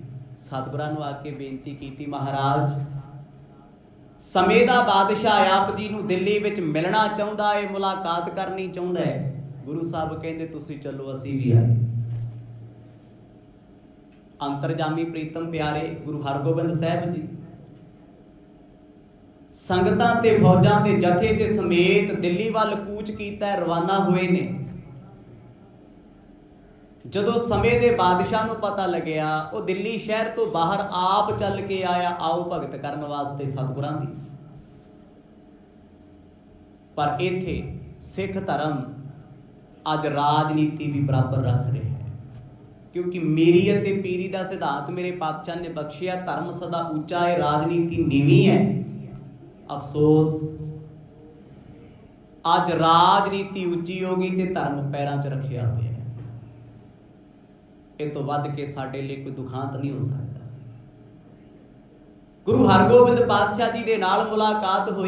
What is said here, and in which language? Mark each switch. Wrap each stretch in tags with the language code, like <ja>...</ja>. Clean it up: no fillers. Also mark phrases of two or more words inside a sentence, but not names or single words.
<pa>ਸਤਿਗੁਰਾਂ ਨੂੰ ਆ ਕੇ ਬੇਨਤੀ ਕੀਤੀ, ਮਹਾਰਾਜ ਸਮੇਂ ਦਾ ਬਾਦਸ਼ਾਹ ਆਪ ਜੀ ਨੂੰ ਦਿੱਲੀ ਵਿੱਚ ਮਿਲਣਾ ਚਾਹੁੰਦਾ ਹੈ, ਮੁਲਾਕਾਤ ਕਰਨੀ ਚਾਹੁੰਦਾ ਹੈ। ਗੁਰੂ ਸਾਹਿਬ ਕਹਿੰਦੇ ਤੁਸੀਂ ਚੱਲੋ, ਅਸੀਂ ਵੀ ਆਏ। ਅੰਤਰਜਾਮੀ ਪ੍ਰੀਤਮ ਪਿਆਰੇ ਗੁਰੂ ਹਰਗੋਬਿੰਦ ਸਾਹਿਬ ਜੀ ਸੰਗਤਾਂ ਤੇ ਫ਼ੌਜਾਂ ਦੇ ਜਥੇ ਦੇ ਸਮੇਤ ਦਿੱਲੀ ਵੱਲ ਕੂਚ ਕੀਤਾ, ਰਵਾਨਾ ਹੋਏ ਨੇ। ਜਦੋਂ ਸਮੇਂ ਦੇ ਬਾਦਸ਼ਾਹ ਨੂੰ ਪਤਾ ਲੱਗਿਆ, ਉਹ ਦਿੱਲੀ ਸ਼ਹਿਰ ਤੋਂ ਬਾਹਰ ਆਪ ਚੱਲ ਕੇ ਆਇਆ ਆਓ ਭਗਤ ਕਰਨ ਵਾਸਤੇ ਸਤਿਗੁਰਾਂ ਦੀ। ਪਰ ਇੱਥੇ ਸਿੱਖ ਧਰਮ ਅੱਜ ਰਾਜਨੀਤੀ ਵੀ ਬਰਾਬਰ ਰੱਖ ਰਹੇ ਹਨ, ਕਿਉਂਕਿ ਮੀਰੀ ਅਤੇ ਪੀਰੀ ਦਾ ਸਿਧਾਂਤ ਮੇਰੇ ਪਾਤਸ਼ਾਹ ਨੇ ਬਖ਼ਸ਼ਿਆ, ਧਰਮ ਸਦਾ ਉੱਚਾ ਹੈ, ਰਾਜਨੀਤੀ ਨੀਵੀਂ ਹੈ। ਅਫ਼ਸੋਸ ਅੱਜ ਰਾਜਨੀਤੀ ਉੱਚੀ ਹੋ ਗਈ ਤੇ ਧਰਮ ਪੈਰਾਂ 'ਚ ਰੱਖਿਆ ਹੋਇਆ। ਇਸ ਤੋਂ ਵੱਧ ਕੇ ਸਾਡੇ ਲਈ ਕੋਈ ਦੁਖਾਂਤ ਨਹੀਂ ਹੋ ਸਕਦਾ। ਗੁਰੂ ਹਰਗੋਬਿੰਦ ਪਾਤਸ਼ਾਹ ਜੀ ਦੇ ਨਾਲ ਮੁਲਾਕਾਤ ਹੋਈ।</pa>